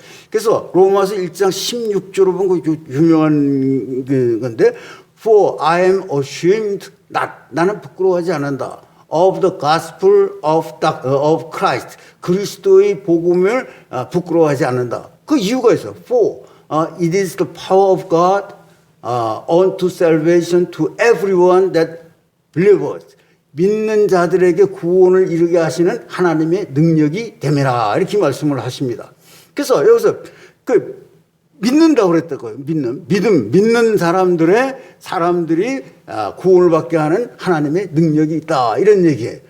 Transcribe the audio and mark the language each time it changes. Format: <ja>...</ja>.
<ko>그래서 로마서 1장 16절로 본 그 유명한 건데</ko> <en>For I am ashamed not.</en> <ko>나는 부끄러워하지 않는다.</ko> <en>Of the gospel of Christ.</en> <ko>그리스도의 복음을 부끄러워하지 않는다. 그 이유가 있어요.</ko> <en>For it is the power of God unto salvation to everyone that believeth.</en> <ko>믿는 자들에게 구원을 이루게 하시는 하나님의 능력이 됨이라 이렇게 말씀을 하십니다. 그래서 여기서 믿는다고 그랬다고요. 믿는 사람들이 구원을 받게 하는 하나님의 능력이 있다 이런 얘기예요.</ko>